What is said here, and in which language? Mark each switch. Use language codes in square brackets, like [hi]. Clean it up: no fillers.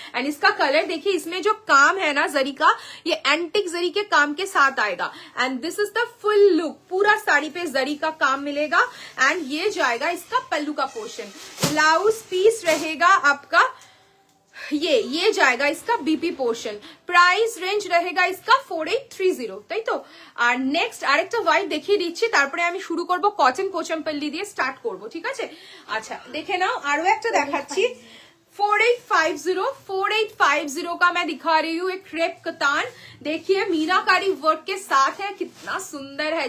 [hi] And इसका colour देखिए, इसमें जो काम है ना जरी का, ये एंटिक जरी के काम के साथ आएगा। [en] and this is the full look, [hi] पूरा साड़ी पे जरी का काम मिलेगा। एंड ये जाएगा इसका पल्लू का पोर्शन। ब्लाउज पीस रहेगा आपका ये जाएगा इसका बीपी पोर्शन। प्राइस रेंज रहेगा इसका 4830, [bn] তাই তো? আর নেক্সট আরেকটা হোয়াইট দেখিয়ে দিচ্ছি, তারপরে আমি শুরু করব কটন পোচামপল্লি দিয়ে স্টার্ট করব, ঠিক আছে? আচ্ছা দেখে নাও, আরো একটা দেখাচ্ছি। [hi] 4850 का मैं दिखा रही हूँ, एक क्रेप कतान। देखिए मीनाकारी वर्क के साथ है, कितना सुंदर है।